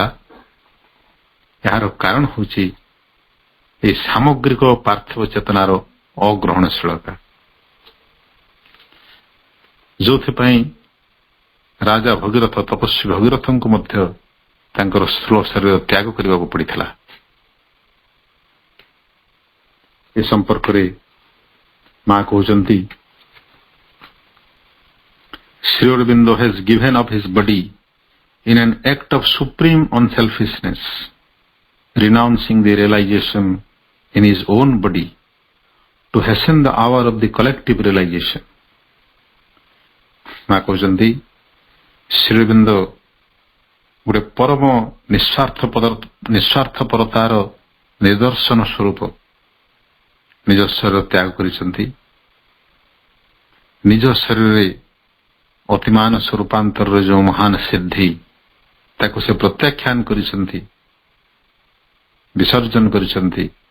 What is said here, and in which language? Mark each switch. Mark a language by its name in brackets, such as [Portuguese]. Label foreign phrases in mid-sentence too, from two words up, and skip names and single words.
[Odia] ଏହାର କାରଣ ହେଉଛି ଏହି ସାମଗ୍ରିକ ପାର୍ଥିବ ଚେତନାର ଅଗ୍ରହଣଶୀଳତା, ଯୋଉଥିପାଇଁ ରାଜା ଭଗୀରଥ, ତପସ୍ୱୀ ଭଗୀରଥଙ୍କୁ ମଧ୍ୟ ତାଙ୍କର ସ୍ଥୂଳ ଶରୀର ତ୍ୟାଗ କରିବାକୁ ପଡ଼ିଥିଲା। ଏ ସମ୍ପର୍କରେ ମା କହୁଛନ୍ତି, [English] Sri Aurobindo has given up his body in an act of supreme unselfishness, renouncing the realization in his own body to hasten the hour of the collective realization. [Odia] ମା କହୁଛନ୍ତି ଶ୍ରୀ ଅରବିନ୍ଦ ଗୋଟେ ପରମ ନିଃସ୍ୱାର୍ଥପରତାର ନିଦର୍ଶନ ସ୍ୱରୂପ ନିଜ ଶରୀର ତ୍ୟାଗ କରିଛନ୍ତି। ନିଜ ଶରୀରରେ ଅତିମାନସ ରୂପାନ୍ତରର ଯେଉଁ ମହାନ ସିଦ୍ଧି, ତାକୁ ସେ ପ୍ରତ୍ୟାଖ୍ୟାନ କରିଛନ୍ତି, ବିସର୍ଜନ କରିଛନ୍ତି।